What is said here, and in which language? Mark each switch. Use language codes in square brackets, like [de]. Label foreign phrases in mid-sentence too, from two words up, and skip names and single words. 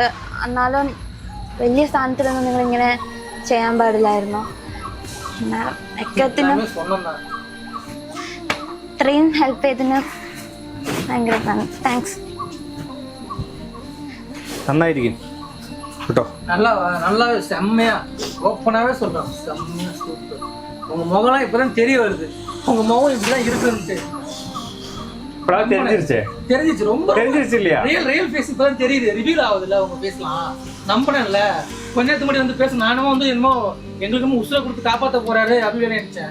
[ml] എന്നാലും വലിയ സ്ഥാനത്തിലൊന്നും നിങ്ങളിങ്ങനെ ചെയ്യാൻ പാടില്ലായിരുന്നു. എക്കത്തിന് ഇത്രയും ഹെൽപ്പ് ചെയ്തതിന് ഭയങ്കര താങ്ക്സ്. നന്നായിരിക്കും കേട്ടോ. [ta] நல்லா செம்மையா ஓப்பனாகவே சொல்கிறோம். செம்மையா சூப்பர். உங்கள் முகம்லாம் இப்போ தான் தெரிய வருது. உங்கள் முகம் இப்படிலாம் இருக்குன்ட்டு தெரிஞ்சிச்சு. ரொம்ப தெரிஞ்சிருச்சு இல்லையா? [en] real face [ta] இப்போ தான் தெரியுது. ரிவீல் ஆகுதுல்ல உங்கள் பேசலாம். நம்பினேன்ல கொஞ்ச நேரத்துக்கு முன்னாடி வந்து பேச நானும் வந்து என்னமோ எங்களுக்கும் உசுரை கொடுத்து காப்பாற்ற போறாரு அப்படின்னு நினைச்சேன்.